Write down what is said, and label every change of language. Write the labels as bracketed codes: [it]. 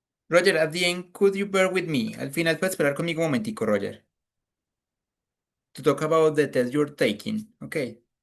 [en] Roger, at the end, could you bear with me? [es] Al final, puedes esperar conmigo un momentico, Roger. [en] To talk about the test you're taking, okay?